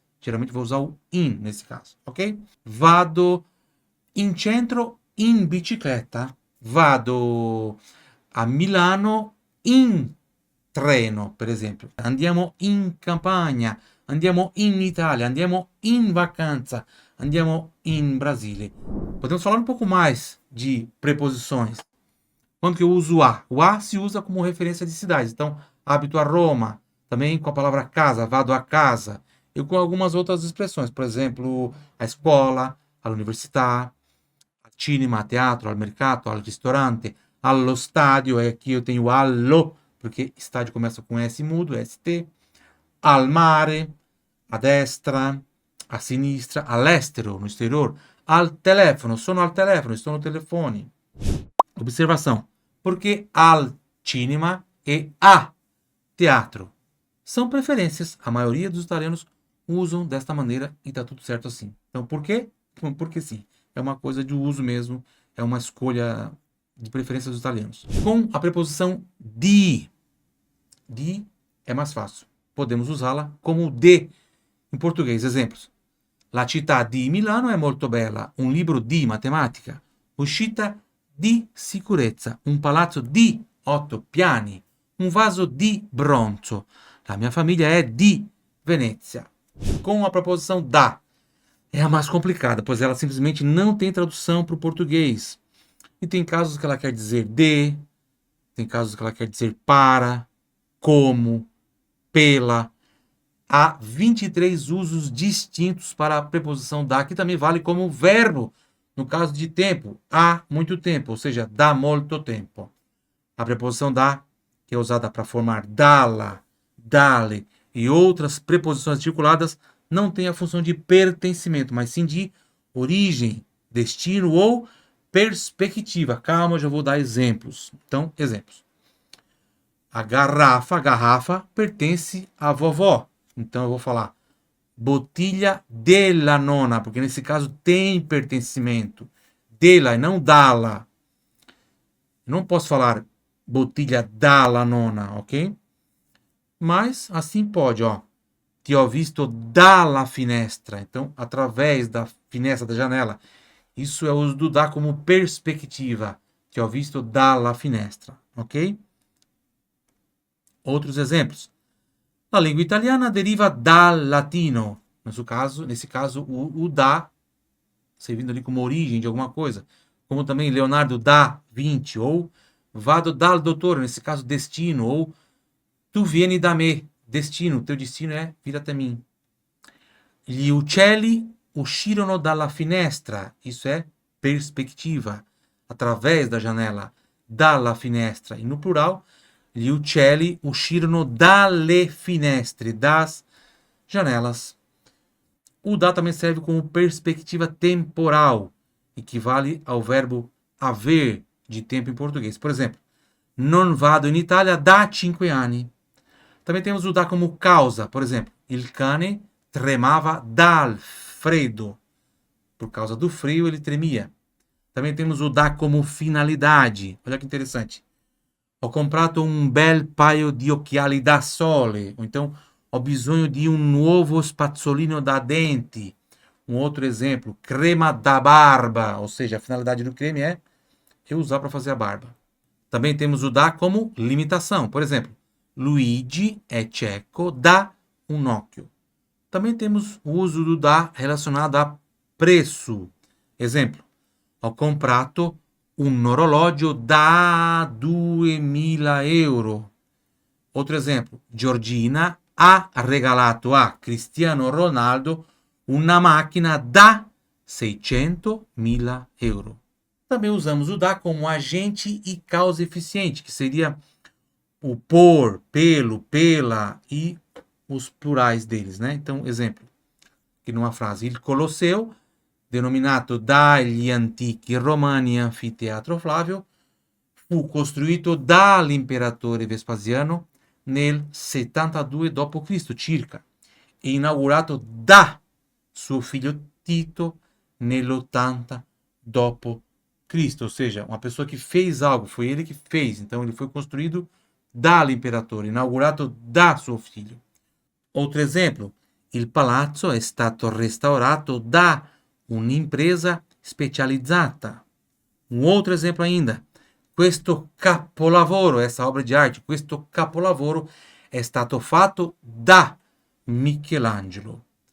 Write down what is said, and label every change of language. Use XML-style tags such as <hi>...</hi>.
<pt>Geralmente vou usar o in nesse caso, ok?</pt> <it>Vado in centro in bicicletta. Vado a Milano in treno, per esempio. Andiamo in campagna, andiamo in Itália, andiamo in vacanza, andiamo in Brasile.</it> <pt>Podemos falar um pouco mais de preposições. Quando que eu uso o a? O a se usa como referência de cidades. Então, habito a Roma, também com a palavra casa,</pt> <it>vado a casa.</it> <pt>E com algumas outras expressões, por exemplo, a escola,</pt> <it>all'università, al cinema, a teatro, al mercato, al ristorante, allo stadio,</it> <pt>e aqui eu tenho allo, porque estádio começa com S mudo, ST, al mare, a destra, a sinistra, all'estero, no exterior, al telefono,</pt> <it>sono al telefono,</it> <pt>estou no telefone. Observação, porque al cinema e a teatro são preferências, a maioria dos italianos usam desta maneira e está tudo certo assim. Então, por quê? Porque sim, é uma coisa de uso mesmo, é uma escolha de preferência dos italianos. Com a preposição di é mais fácil. Podemos usá-la como de em português. Exemplos.</pt> <it>La città di Milano è molto bella. Un libro di matematica. Uscita di sicurezza. Un palazzo di 8 piani. Un vaso di bronzo. La mia famiglia è di Venezia.</it> <pt>Com a preposição da. É a mais complicada, pois ela simplesmente não tem tradução para o português. E tem casos que ela quer dizer de, tem casos que ela quer dizer para, como, pela. Há 23 usos distintos para a preposição da, que também vale como verbo, no caso de tempo, há muito tempo, ou seja,</pt> <it>dá molto tempo.</it> <pt>A preposição da, que é usada para formar dalla, dale e outras preposições articuladas, não tem a função de pertencimento, mas sim de origem, destino ou perspectiva. Calma, eu já vou dar exemplos. Então, exemplos. A garrafa pertence à vovó. Então eu vou falar</pt> <it>bottiglia della nona,</it> <pt>porque nesse caso tem pertencimento. Dela e não dalla. Não posso falar</pt> <it>bottiglia dalla nona,</it> <pt>ok? Mas assim pode, ó.</pt> <it>Ti ho visto dalla finestra.</it> <pt>Então, através da finestra, da janela. Isso é o uso do da como perspectiva.</pt> <it>Ti ho visto dalla finestra, ok?</it> <pt>Outros exemplos. A língua italiana</pt> <it>deriva dal latino.</it> <pt>Nesse caso, o da, servindo ali como origem de alguma coisa. Como também Leonardo da Vinci, ou</pt> <it>vado dal dottore,</it> <pt>nesse caso, destino, ou</pt> <it>Tu vieni da me,</it> <pt>destino, teu destino é vir até mim.</pt> <it>Gli uccelli uscirono dalla finestra,</it> <pt>isso é perspectiva, através da janela,</pt> <it>dalla finestra.</it> <pt>E no plural,</pt> <it>gli uccelli uscirono dalle finestre,</it> <pt>das janelas. O da também serve como perspectiva temporal, equivale ao verbo haver de tempo em português. Por exemplo,</pt> <it>non vado in Italia da 5 anni.</it> <pt>Também temos o da como causa. Por exemplo,</pt> <it>il cane tremava dal freddo.</it> <pt>Por causa do frio, ele tremia. Também temos o da como finalidade. Olha que interessante.</pt> <it>Ho comprato un bel paio di occhiali da sole. Ou então, ho bisogno di un nuovo spazzolino da denti.</it> <pt>Um outro exemplo,</pt> <it>crema da barba.</it> <pt>Ou seja, a finalidade do creme é eu usar para fazer a barba. Também temos o da como limitação. Por exemplo, Luigi é</pt> <it>cieco da un occhio.</it> <pt>Também temos o uso do da relacionado a preço. Exemplo,</pt> <it>ho comprato un orologio da 2.000 euro.</it> <pt>Outro exemplo,</pt> <it>Georgina ha regalato a Cristiano Ronaldo una macchina da 600.000 euro.</it> <pt>Também usamos o da como agente e causa eficiente, que seria o por, pelo, pela e os plurais deles, né? Então, exemplo, aqui numa frase,</pt> <it>il Colosseo, denominato dagli antichi romani anfiteatro Flavio, fu costruito dall'imperatore Vespasiano nel 72 d.C. circa e inaugurato da suo figlio Tito nell'80 d.C.</it> <pt>Ou seja, uma pessoa que fez algo, foi ele que fez, então ele foi construído</pt> <it>dall'imperatore, inaugurato da suo figlio.</it> <pt>Outro exemplo,</pt> <it>il palazzo è stato restaurato da un'impresa specializzata.</it> <pt>Um outro exemplo ainda,</pt> <it>questo capolavoro,</it> <pt>essa obra de arte,</pt> <it>questo capolavoro è stato fatto da Michelangelo.</it>